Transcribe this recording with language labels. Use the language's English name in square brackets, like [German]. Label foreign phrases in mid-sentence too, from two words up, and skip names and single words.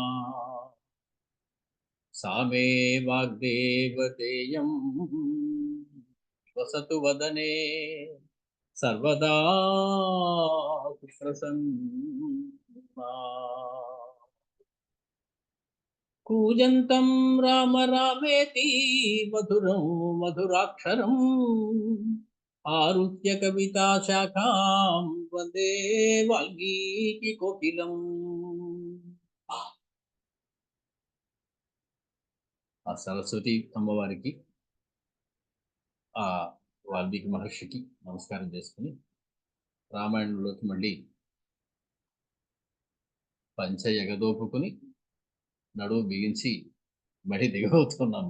[Sanskrit] सा मे वाग्देवतेयं निवसतु वदने सर्वदा सुप्रसन्ना. कूजन्तं राम रामेति मधुरं मधुराक्षरम् आरुह्य कविता शाखां वन्दे वाल्मीकि कोकिलम्. [Telugu] ఆ సరస్వతి అమ్మవారికి, ఆ వాల్మీకి మహర్షికి నమస్కారం చేసుకుని రామాయణంలోకి మళ్ళీ పంచ ఎగదోపుకుని నడువు బిగించి మళ్ళీ దిగవుతున్నాం.